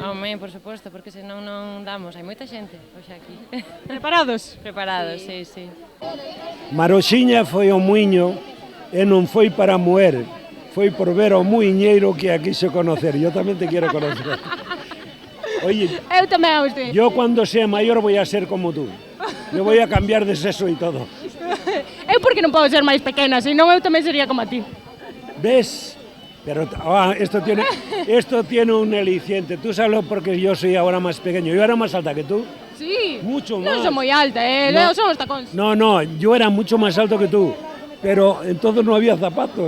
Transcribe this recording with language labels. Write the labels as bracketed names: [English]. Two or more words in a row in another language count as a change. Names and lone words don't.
[Galician] Home, por suposto, porque senón non damos, hai moita xente hoxe aquí. Preparados? [Spanish] Preparados, sí. [Galician] Maroxiña foi ao muiño e non foi para moer. Foi por ver ao muiñeiro que a quiso conocer. Yo tamén te quero conocer. [Spanish] Oye, [Galician] eu tamén [Spanish] a usted. Yo cuando sea mayor voy a ser como tú. Yo voy a cambiar de sexo y todo. [Galician] Eu porque non podo ser máis pequena, senón eu tamén sería como a ti. [Spanish] ¿Ves? Pero esto tiene un aliciente. Tú sabes porque yo soy ahora más pequeño. Yo era más alta que tú. Sí. Mucho más. [Galician] Non son moi alta, [Spanish] No. [Galician] son os tacóns. [Spanish] No, yo era mucho más alto que tú. Pero entonces no había zapatos.